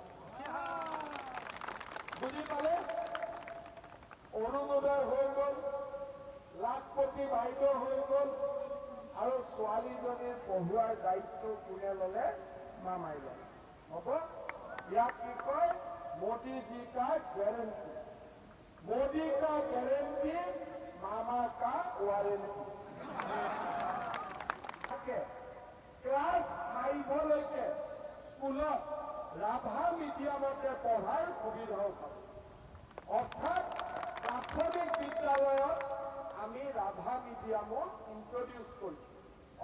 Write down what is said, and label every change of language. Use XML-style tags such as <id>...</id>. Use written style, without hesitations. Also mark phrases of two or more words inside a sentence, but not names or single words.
<as>বুজি পালে? অৰুণোদয় হৈ গ'ল, লাখপতি বাইদেউ হৈ গ'ল, আৰু ছোৱালীজনীৰ পঢ়োৱাৰ দায়িত্ব কোনে ল'লে? মামাই ল'লে। হ'ব? ইয়াক কি কয়?</as> <hi>मोदी जी का गारंटी। मोदी का गारंटी, मामा का वारंटी।</hi> <as>ক্লাছ 5লৈকে স্কুলত ৰাভা মিডিয়ামতে পঢ়াৰ সুবিধাও পাব। অৰ্থাৎ প্ৰাথমিক বিদ্যালয়ত আমি ৰাভা মিডিয়ামক ইন্ট্ৰডিউচ কৰিছোঁ।</as>